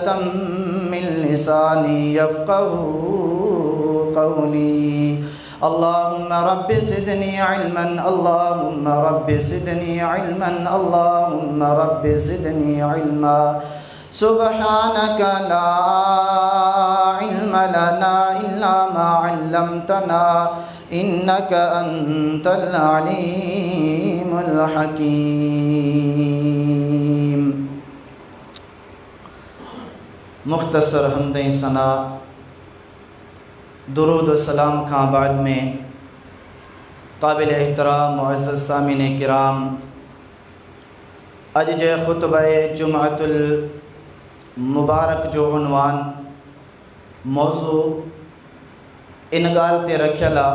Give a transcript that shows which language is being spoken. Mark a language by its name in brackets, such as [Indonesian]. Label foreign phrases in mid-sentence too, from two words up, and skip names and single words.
[Arabic] من لساني يفقهوا قولي اللهم رب زدني علما اللهم رب زدني علما اللهم رب زدني علما سبحانك لا علم لنا إلا ما علمتنا إنك أنت العليم الحكيم [Sindhi] मुख्तसर हमद सना दुरूद सलाम खां बाद में काबिल एहतराम मुअज़्ज़ज़ सामिन किराम अज जे खुतबा जुमअतुल मुबारक जो उन्वान मौजू इन गाल ते रखियल